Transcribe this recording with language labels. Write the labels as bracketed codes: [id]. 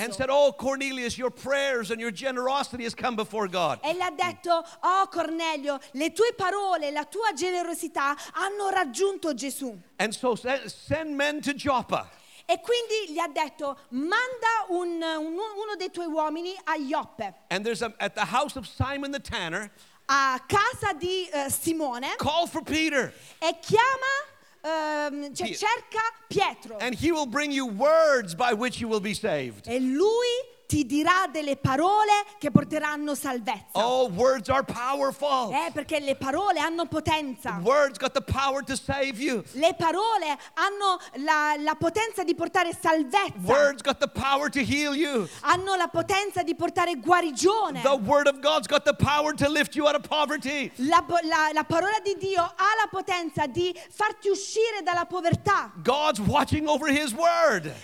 [en] And said, "Oh Cornelius, your prayers and your generosity has come before God." [it] E gli ha detto, "Oh Cornelio, le tue parole, la tua generosità hanno raggiunto Gesù." [en] And so send men to Joppa. [it] E quindi gli ha detto manda uno dei tuoi uomini a Joppe. [en] And there's at the house of Simon the Tanner. [it] A casa di Simone. [en] Call for Peter. [it] E chiama cerca Pietro. [en] And he will bring you words by which you will be saved. [it] E lui ti dirà delle parole che porteranno salvezza. [en] Oh, words are powerful. [it] Perché le parole hanno potenza. [en] Words got the power to save you. [it] Le parole hanno la potenza di portare salvezza. [en] Words got the power to heal you. [it] Hanno la potenza di portare guarigione. [en] The word of God's got the power to lift you out of poverty. [it] La parola di Dio ha la potenza di farti uscire dalla povertà. [en] God's watching over his word.